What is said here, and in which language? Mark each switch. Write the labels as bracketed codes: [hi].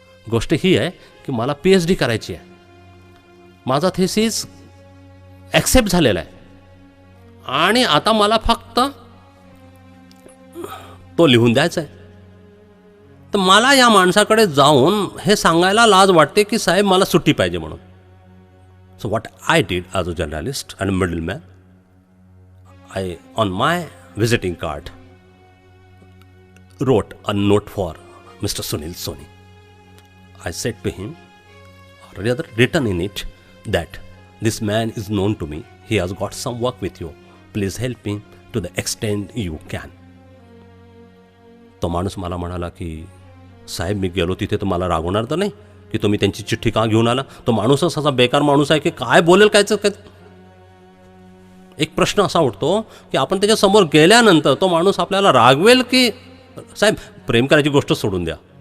[mr] गोष्ट ही आहे की मला PhD करायची आहे. माझा थेसिस ॲक्सेप्ट झालेला आहे आणि आता मला फक्त तो लिहून द्यायचा आहे. तर मला या माणसाकडे जाऊन हे सांगायला लाज वाटते की साहेब मला सुट्टी पाहिजे म्हणून. [en] So what I did as a journalist and middleman, on my visiting card, wrote a note for Mr. Sunil Soni. I said to him, or rather written in it, that this man is known to me. He has got some work with you. Please help me to the extent you can. [mr] तो माणूस मला म्हणाला की साहेब, मी गेलो तिथे तर मला रागवणार तर नाही की तुम्ही त्यांची चिठ्ठी का घेऊन आला? तो माणूसच असा बेकार माणूस आहे की काय बोलेल कायचं काय. एक प्रश्न असा उठतो की आपण त्याच्या समोर गेल्यानंतर तो माणूस आपल्याला रागवेल की साहेब प्रेम करायची गोष्ट सोडून द्या,